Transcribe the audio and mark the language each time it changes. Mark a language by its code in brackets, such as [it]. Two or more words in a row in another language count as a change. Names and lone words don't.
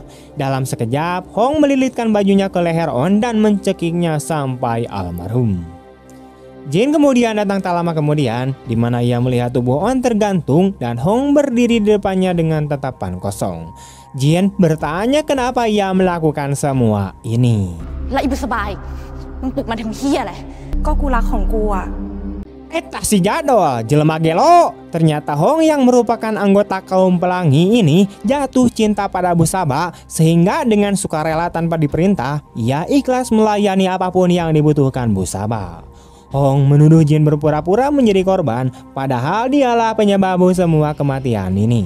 [id] Dalam sekejap, Hong melilitkan bajunya ke leher On dan mencekiknya sampai almarhum. Jin kemudian datang tak lama kemudian, di mana ia melihat tubuh On tergantung dan Hong berdiri di depannya dengan tatapan kosong. Jin bertanya kenapa ia melakukan semua ini. [th] แล้วอีบุษบาอีกมึงปลุกมาทำเหี้ยอะไร ก็กูรักของกูอะ [su] Eta si jadol, jelema gelo. [id] Ternyata Hong yang merupakan anggota kaum pelangi ini jatuh cinta pada Busaba, sehingga dengan sukarela tanpa diperintah, ia ikhlas melayani apapun yang dibutuhkan Busaba. Hong menuduh Jin berpura-pura menjadi korban, padahal dialah penyebab semua kematian ini.